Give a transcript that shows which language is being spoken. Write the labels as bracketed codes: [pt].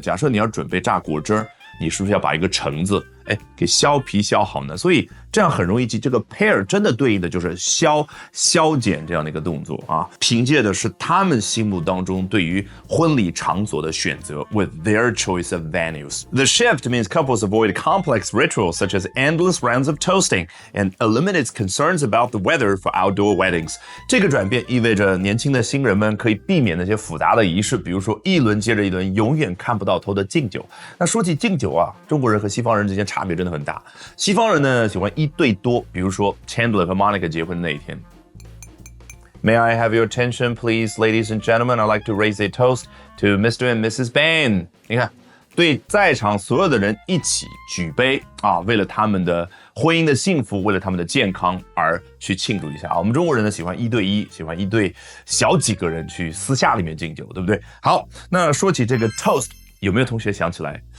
[zh] 假设你要准备榨果汁，你是不是要把一个橙子给削皮削好呢？所以这样很容易记，这个 pair 真的对应的就是削减这样的一个动作啊。凭借的是他们心目当中对于婚礼场所的选择 [en] with their choice of venues. The shift means couples avoid complex rituals such as endless rounds of toasting and eliminates concerns about the weather for outdoor weddings. [zh] 这个转变意味着年轻的新人们可以避免那些复杂的仪式，比如说一轮接着一轮永远看不到头的敬酒。那说起敬酒啊，中国人和西方人之间差别真的很大。西方人呢喜欢一对多，比如说 Chandler 和 Monica 结婚的那一天。 [en] May I have your attention, please, ladies and gentlemen? I'd like to raise a toast to Mr. and Mrs. Bain. [zh] 你看，对在场所有的人一起举杯啊，为了他们的婚姻的幸福，为了他们的健康而去庆祝一下啊。我们中国人呢喜欢一对一，喜欢一对小几个人去私下里面敬酒，对不对？好，那说起这个 toast， 有没有同学想起来？